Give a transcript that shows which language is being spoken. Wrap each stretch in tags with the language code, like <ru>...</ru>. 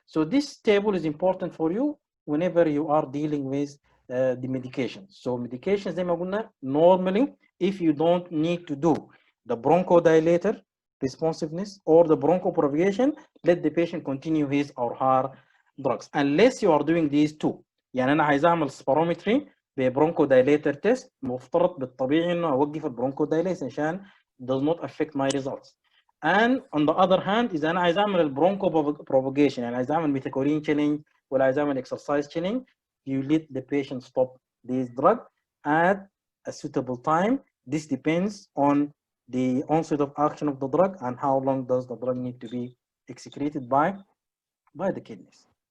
<en>So this table is important for you whenever you are dealing with the medications. So medications</en> <ar>زي ما قلنا,</ar> <en>normally if you don't need to do the bronchodilator responsiveness or the bronchopropagation, let the patient continue his or her drugs unless you are doing these two.</en> <ar>يعني انا عايز اعمل spirometry ببرونكودايليتر تيست, مفترض بالطبيعي انه اوقف البرونكودايليشن عشان</ar> <en>does not affect my results. And on the other hand,</en> <ar>اذا انا عايز اعمل البرونكوبروباجيشن, يعني عايز اعمل ميثاكورين</ar> <en>chilling</en> <ar>ولا عايز اعمل</ar> <en>exercise chilling, you let the patient stop this drug at a suitable time. This depends on the onset of action of the drug and how long does the drug need to be excreted by the kidneys.</en>